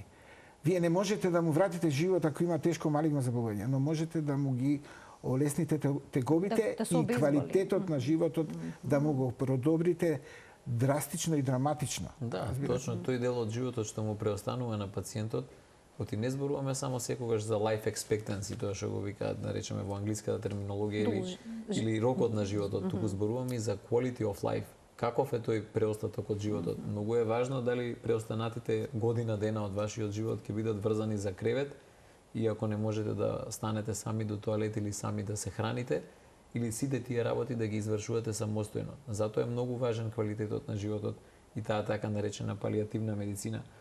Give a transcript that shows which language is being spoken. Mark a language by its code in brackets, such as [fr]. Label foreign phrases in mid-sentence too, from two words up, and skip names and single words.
[mk] Вие не можете да му вратите живот ако има тешко малигно заболување, но можете да му ги олесните тегобите и квалитетот на животот да му го продобрите драстично и драматично. Да, точно тој дел од животот што му преостанува на пациентот, оти не зборуваме само секогаш за [en] life expectancy, [mk] тоа што го викаат, да речеме во англиската терминологија или рокот на животот, туку зборуваме и за [en] quality of life. [mk] Каков е тој преостаток од животот? Многу е важно дали преостанатите година дена од вашиот живот ќе бидат врзани за кревет и ако не можете да станете сами до тоалет или сами да се храните, или сите тие работи да ги извршувате самостојно. Затоа е многу важен квалитетот на животот и таа така наречена палиативна медицина.